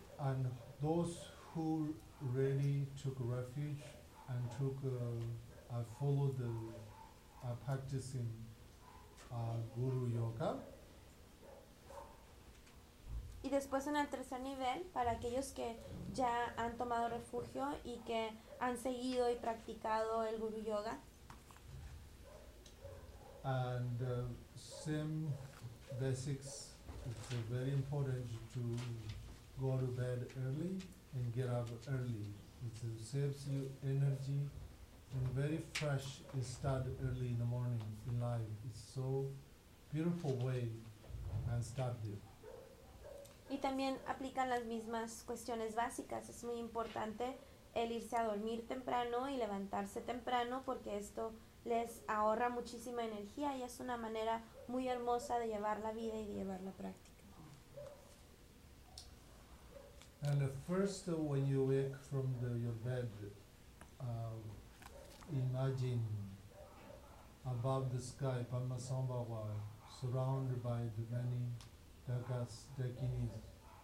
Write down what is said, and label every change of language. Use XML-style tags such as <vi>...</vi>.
<en>And those who really took refuge and took followed the practicing guru yoga.</en> <es>Y después en el tercer nivel, para aquellos que ya han tomado refugio y que han seguido y practicado el guru yoga.</es> <en>And same basics, it's very important to go to bed early and get up early. It saves you energy and very fresh start early in the morning in life. It's so beautiful way and start there.</en> <es>Y también aplican las mismas cuestiones básicas. Es muy importante el irse a dormir temprano y levantarse temprano porque esto les ahorra muchísima energía y es una manera muy hermosa de llevar la vida y de llevar la práctica.</es> <en>And first, when you wake from your bed, imagine above the sky, Padmasambhava, surrounded by the many Dakas, Dakinis.</en>